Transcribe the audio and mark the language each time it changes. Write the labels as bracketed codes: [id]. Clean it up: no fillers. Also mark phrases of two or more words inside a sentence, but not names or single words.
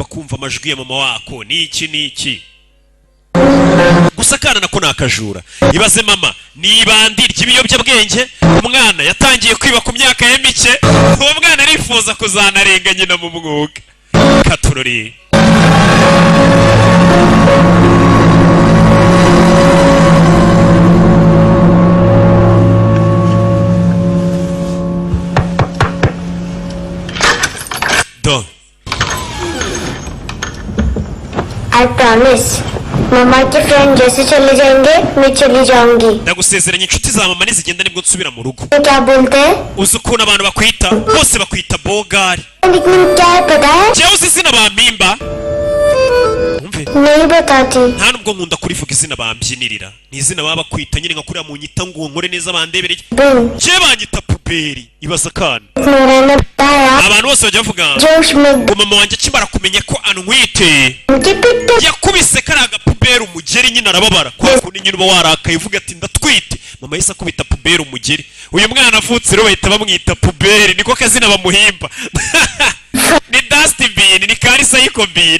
[rw] kumva amajwi ya mama wako niki gusa akana nako nakajura ibaze mama nibandi ry'ibiyobyabwenge umwana yatangiye kwiba ku myaka ye mike uwo mwana arifuza kuzanarenga nyina mu mwuga katurori do [en] I promise. [hi] Mama के फ्रेंड जैसे चले जाएंगे मैं चली जाऊंगी. [rw] ndagusezeranya inshuti za mama nizigenda nibwo nsubira mu rugo. [hi] क्या बोलते हैं? [rw] uzi ukuntu abantu bakwita bose bakwita bogari. [hi] निकनेम क्या है पता है? [rw] jewe uzi izina bampimba? [hi] नहीं बताती. [rw] nta nubwo nkunda kurivuga izina bambyinirira ni izina baba bakwita nyine nka kuriya mu nyita ngo nkore neza bandebereye. je banyita puberi ibaza kana. abantu bose bajya bavuga ngo mama wanjye akimara kumenya ko antwite yakubise kariya gapuberi umugeri nyine arababara kwa kundi nyine uba warakaye uvuga ati ndatwite mama yahise akubita puberi umugeri uyu mwana avutse rero bahita bamwita puberi niko kazina bamuhimba ni dustbin ni karisayikobin.